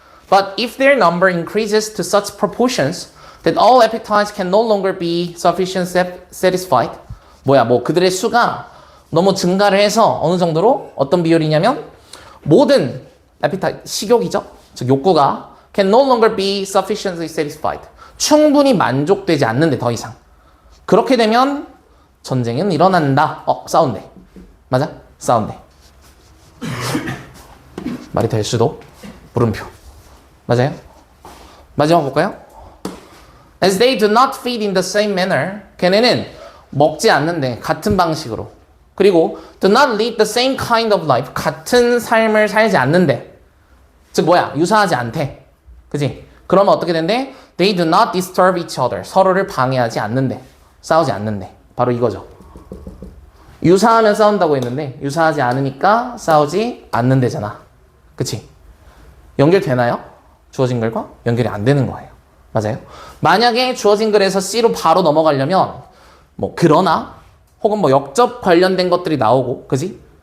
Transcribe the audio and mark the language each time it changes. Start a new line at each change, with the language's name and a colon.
English: But if their number increases to such proportions that all appetites can no longer be sufficiently satisfied.
Korean: 그들의 수가 너무 증가를 해서 어느 정도로 어떤 비율이냐면 모든 appetite, 식욕이죠. 즉 욕구가
English: can no longer be sufficiently satisfied.
Korean: 충분히 만족되지 않는데 더 이상. 그렇게 되면 전쟁은 일어난다. 싸운대. 맞아? 싸운대. 말이 될 수도. 물음표. 맞아요? 마지막 볼까요?
English: As they do not feed in the same manner.
Korean: 걔네는 먹지 않는데 같은 방식으로. 그리고
English: do not lead the same kind of life.
Korean: 같은 삶을 살지 않는데. 즉 뭐야? 유사하지 않대. 그지? 그러면 어떻게 된대?
English: They do not disturb each other.
Korean: 서로를 방해하지 않는데. 싸우지 않는데. 바로 이거죠. 유사하면 싸운다고 했는데 유사하지 않으니까 싸우지 않는데잖아. 그치? 연결되나요? 주어진 글과 연결이 안 되는 거예요. 맞아요? 만약에 주어진 글에서 C로 바로 넘어가려면 뭐 그러나 혹은 뭐 역접 관련된 것들이 나오고 그지?